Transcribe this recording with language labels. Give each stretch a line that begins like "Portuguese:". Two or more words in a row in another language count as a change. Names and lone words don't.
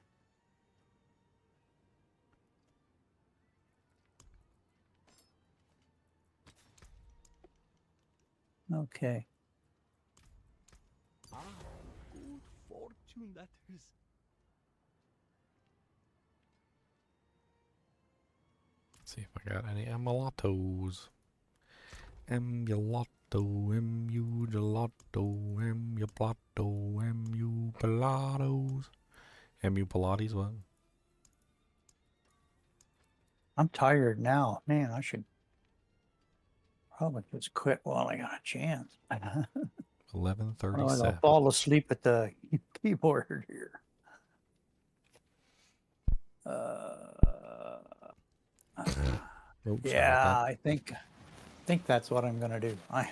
English: Okay. Ah, good fortune that is. See if I got any amuletos. Emulato, emu gelato, emu plato, emu pelados. Emu Pilates, what? I'm tired now. Man, I should probably just quit while I got a chance. 11:37. I'll fall asleep at the keyboard here. Yeah, I think that's what I'm gonna do.